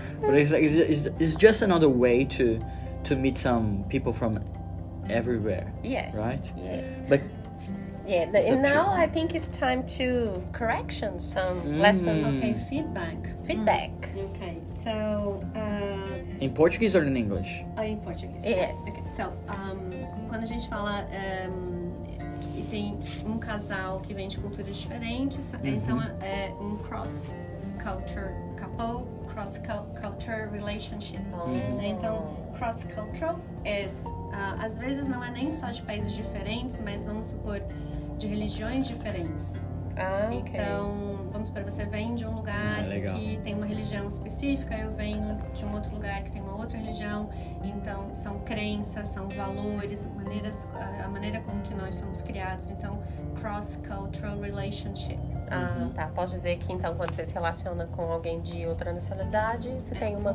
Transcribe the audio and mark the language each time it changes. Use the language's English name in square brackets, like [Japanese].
[English] But it's just another way to meet some people from everywhere. Yeah. Right? Yeah. But Yeah. It's And up to now you. I think it's time to correction some lessons. Okay, feedback. Feedback. Okay, so in Portuguese or in English? [Portuguese] em português. [English] Yes. Okay, so [Portuguese] quando a gente fala que tem um casal que vem de culturas diferentes, então é um [English] cross culture couple, cross culture relationship. [Portuguese] Né? Então, cross cultural às vezes não é nem só de países diferentes, mas vamos supor de religiões diferentes. Ah, ok. Então, vamos supor, você vem de um lugar legal. que tem uma religião específica, eu venho de um outro lugar que tem uma outra religião. Então, são crenças, são valores, a maneira como que nós somos criados. Então, cross-cultural relationship. Ah, tá. Posso dizer que então quando você se relaciona com alguém de outra nacionalidade, você tem uma